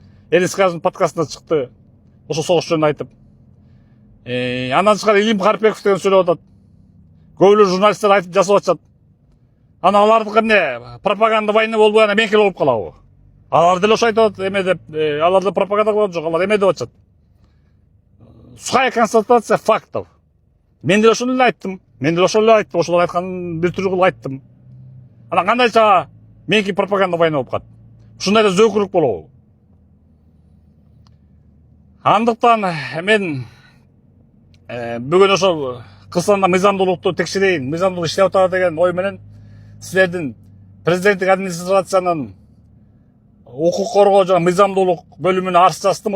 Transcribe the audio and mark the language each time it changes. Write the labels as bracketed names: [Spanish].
[Kyrgyz] Элискаждын подкастына чыкты. Ошо согуш жөнүндө айтып. Андан тышкары Илим Карпеков деген сүйлөп атат. Көбүлөр журналисттер айтып жасап атышат. Ана алардыкы эмне пропаганда война болбой ана меники болуп калабы? Алар деле ошо айтып атат, эме деп, алар да пропаганда кылган жок, алар эме деп атышат. [Russian] Сухая констатация фактов. [Kyrgyz] Мен деле ошону эле айттым. Ошолор айтканын бир түрү кылып айттым. Анан кандайча меники пропаганда война болуп калат. Ушундай эле зөөкүрлүк болобу? Андыктан мен бүгүн ошол Кыргызстанда мыйзамдуулукту текшерейин, мыйзамдуулук иштеп атабы деген ой менен силердин президенттик администрациянын укук коргоо жана мыйзамдуулук бөлүмүнө арыз жаздым.